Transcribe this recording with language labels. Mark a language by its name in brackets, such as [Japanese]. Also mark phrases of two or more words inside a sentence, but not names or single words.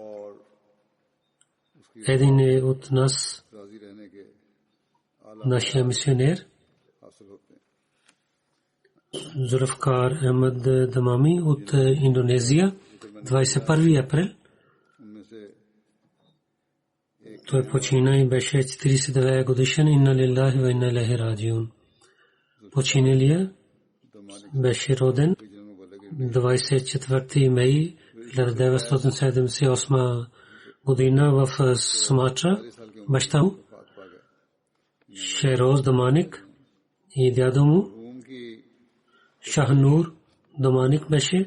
[Bulgarian] Един е от нас, нашия мисионер, Зулфкар Ахмад Дамами от Индонезия, 21 април. Той почина и беше 49 годишен. [Arabic] إنا لله وإنا إليه راجعون. [Bulgarian] Починалия беше роден 24 май 1978 година в Суматра. Баща му Шероз Даманик и дядо му Шахнур Даманик беше.